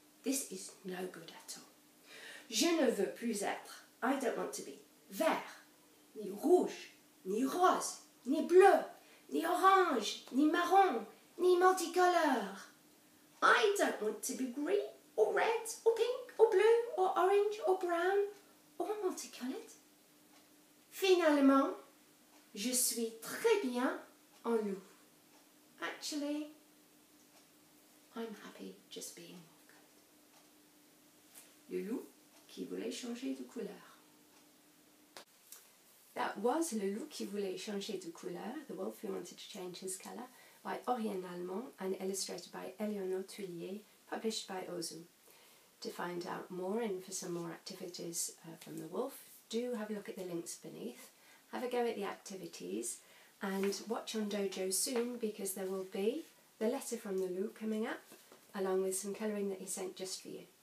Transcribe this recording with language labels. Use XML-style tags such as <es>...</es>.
<en>This is no good at all.</en> <fr>Je ne veux plus être,</fr> <en>I don't want to be,</en> <fr>vert, ni rouge, ni rose, ni bleu, ni orange, ni marron, ni multicolore.</fr> <en>I don't want to be green, or red, or pink, or blue, or orange, or brown, or multicolored.</en> <fr>Finalement, je suis très bien en loup.</fr> <en>Actually, I'm happy just being multicolored.</en> <fr>Le loup qui voulait changer de couleur.</fr> <en>That was Le loup qui voulait changer de couleur, The Wolf Who Wanted to Change His Color, by Oriane Lallemand and illustrated by Eleonore Tullier, published by Ozu. To find out more and for some more activities from The Wolf, do have a look at the links beneath, have a go at the activities, and watch on Dojo soon because there will be the letter from the loup coming up, along with some colouring that he sent just for you.</en>